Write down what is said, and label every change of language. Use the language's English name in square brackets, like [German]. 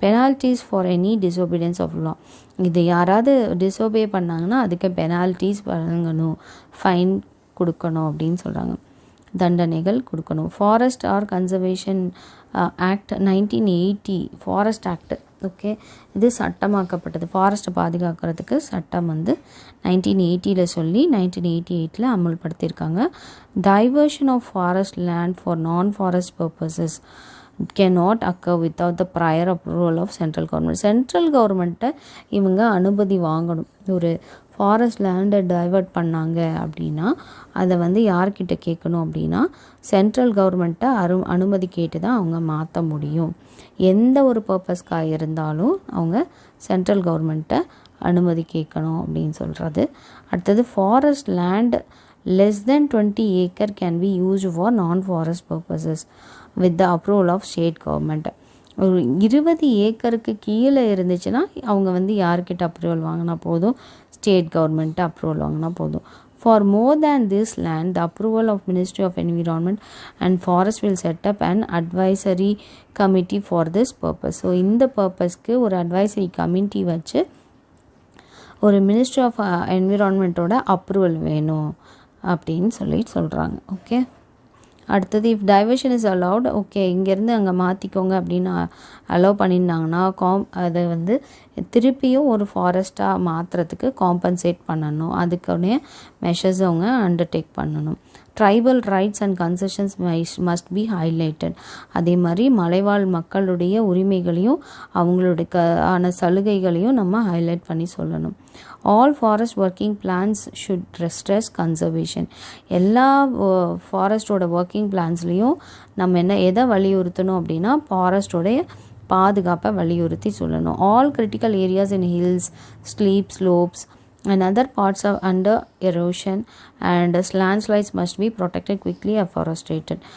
[English] Penalties for any disobedience of law. [Tamil] இது யாராவது டிசோபே பண்ணாங்கன்னா அதுக்கு பெனால்ட்டிஸ் வழங்கணும், ஃபைன் கொடுக்கணும் அப்படின்னு சொல்கிறாங்க, தண்டனைகள் கொடுக்கணும். Forest R conservation act 1980, forest act, okay, இது சட்டமாக்கப்பட்டது. ஃபாரஸ்ட்டை பாதுகாக்கிறதுக்கு சட்டம் வந்து 1980 சொல்லி 1988 அமல்படுத்தியிருக்காங்க. [English] Diversion of forest land for non forest purposes cannot occur without the prior approval of central government. [Tamil] Central கவர்மெண்ட்டை இவங்க அனுமதி வாங்கணும். ஒரு ஃபாரஸ்ட் லேண்டை டைவர்ட் பண்ணாங்க அப்படின்னா அதை வந்து யார்கிட்ட கேட்கணும் அப்படின்னா சென்ட்ரல் கவர்மெண்ட்டை அனுமதி கேட்டு தான் அவங்க மாற்ற முடியும். எந்த ஒரு பர்பஸ்க்காக இருந்தாலும் அவங்க சென்ட்ரல் கவர்மெண்ட்டை அனுமதி கேட்கணும் அப்படின்னு சொல்கிறது. [English] அடுத்தது forest land less than 20 acre can be used for non-forest purposes with the approval of state government. [Tamil] ஒரு 20 ஏக்கருக்கு கீழே இருந்துச்சுன்னா அவங்க வந்து யார்கிட்ட அப்ரூவல் வாங்கினா போதும், ஸ்டேட் கவர்மெண்ட்டு அப்ரூவல் வாங்கினா போதும். [English] For more than this land, the approval of Ministry of Environment and Forest will set up an advisory committee for this purpose. [Tamil] So இந்த பர்பஸ்க்கு ஒரு அட்வைசரி கமிட்டி வச்சு ஒரு மினிஸ்ட்ரி ஆஃப் என்விரான்மெண்ட்டோட அப்ரூவல் வேணும் அப்படின்னு சொல்கிறாங்க. ஓகே, அடுத்தது [English] if diversion is allowed, [Tamil] okay, இங்கேருந்து அங்கே மாற்றிக்கோங்க அப்படின்னு அலோவ் பண்ணியிருந்தாங்கன்னா அதை வந்து திருப்பியும் ஒரு ஃபாரஸ்ட்டாக மாற்றுறதுக்கு காம்பன்சேட் பண்ணணும். அதுக்குன்னே மெஷர்ஸ் அவங்க அண்டர்டேக் பண்ணணும். [English] Tribal rights and concessions must be highlighted. [Tamil] அதே மாதிரி மலைவாழ் மக்களுடைய உரிமைகளையும் அவங்களுடைய சலுகைகளையும் நம்ம ஹைலைட் பண்ணி சொல்லணும். [English] All forest working plans should stress conservation. [Tamil] எல்லா ஃபாரஸ்டோட ஒர்க்கிங் பிளான்ஸ்லேயும் நம்ம எதை வலியுறுத்தணும் அப்படின்னா ஃபாரஸ்டோடைய பாதுகாப்பை வலியுறுத்தி சொல்லணும். [English] All critical areas in hills, steep slopes and other parts are under erosion and landslides must be protected quickly afforested.